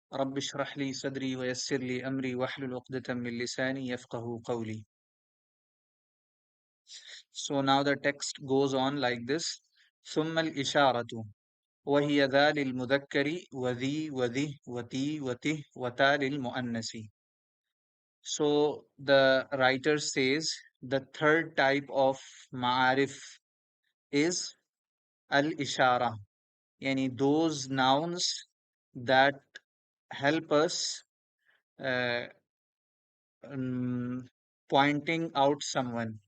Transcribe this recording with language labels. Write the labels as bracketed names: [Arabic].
[Arabic] رب اشرح لي صدري ويسر لي أمري واحلل عقدة من لساني يفقه قولي. [English] So now the text goes on like this. [Arabic] ثم الإشارة وهي ذا للمذكر وذي وذه وتي وته وتا للمؤنث. [English] So the writer says the third type of ma'arif is al-ishara, yani those nouns that help us uh, um, pointing out someone.